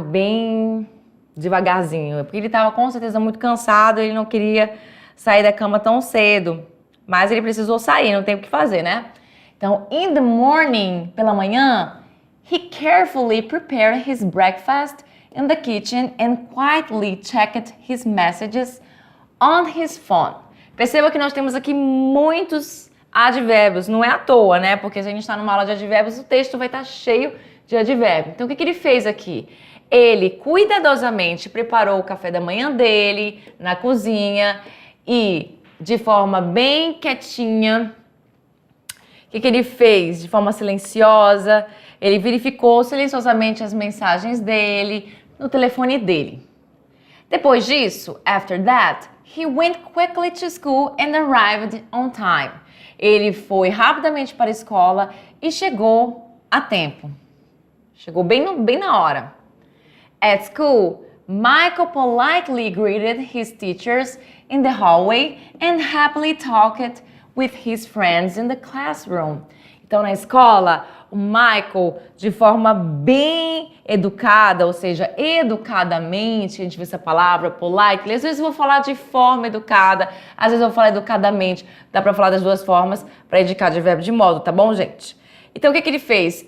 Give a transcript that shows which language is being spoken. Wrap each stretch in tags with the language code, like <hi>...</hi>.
<pt>Bem devagarzinho. Porque ele estava com certeza muito cansado, ele não queria sair da cama tão cedo. Mas ele precisou sair, não tem o que fazer, né? Então,</pt> <en>in the morning,</en> <pt>pela manhã,</pt> <en>he carefully prepared his breakfast in the kitchen and quietly checked his messages on his phone.</en> <pt>Perceba que nós temos aqui muitos advérbios, não é à toa, né? Porque se a gente está numa aula de advérbios, o texto vai estar cheio de advérbio. Então, o que ele fez aqui? Ele cuidadosamente preparou o café da manhã dele na cozinha e, de forma bem quietinha, o que ele fez? De forma silenciosa, ele verificou silenciosamente as mensagens dele no telefone dele. Depois disso,</pt> <en>after that, he went quickly to school and arrived on time.</en> <pt>Ele foi rapidamente para a escola e chegou a tempo. Chegou bem na hora.</pt> <en>At school, Michael politely greeted his teachers in the hallway and happily talked with his friends in the classroom.</en> <pt>Então, na escola, o Michael, de forma bem educada, ou seja, educadamente, a gente vê essa palavra, politely, às vezes eu vou falar de forma educada, às vezes eu vou falar educadamente, dá pra falar das duas formas para indicar de verbo de modo, tá bom, gente? Então, o que ele fez?</pt>